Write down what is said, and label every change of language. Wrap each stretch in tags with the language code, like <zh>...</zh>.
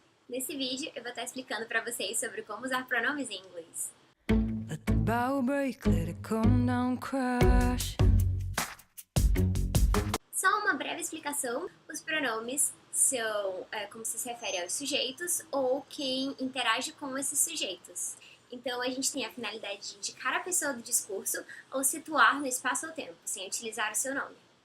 <pt>Nesse vídeo eu vou estar explicando para vocês sobre como usar pronomes em inglês.</pt> <en>Let the bow break, let it come down, crash.</en> <pt>Só uma breve explicação, os pronomes são como se refere aos sujeitos ou quem interage com esses sujeitos. Então a gente tem a finalidade de indicar a pessoa do discurso ou situar no espaço ou tempo, sem utilizar o seu nome.</pt>